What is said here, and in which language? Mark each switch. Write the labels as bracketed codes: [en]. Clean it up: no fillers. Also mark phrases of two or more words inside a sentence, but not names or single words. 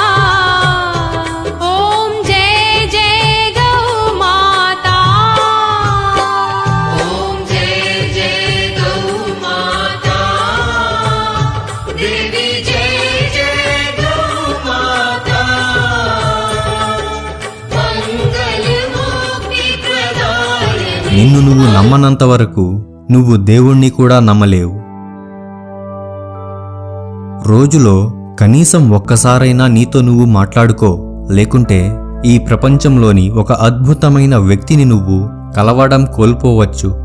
[hi] ओम जय जय गौ माता ओम जय जय गौ माता देवी जय जय गौ माता मंगल मुक्ति प्रदायनि। [te] నిన్ను నువ్వు నమ్మనంత వరకు నువ్వు దేవుణ్ణి కూడా నమ్మలేవు. రోజులో కనీసం ఒక్కసారైనా నీతో నువ్వు మాట్లాడుకో, లేకుంటే ఈ ప్రపంచంలోని ఒక అద్భుతమైన వ్యక్తిని నువ్వు కలవడం కోల్పోవచ్చు.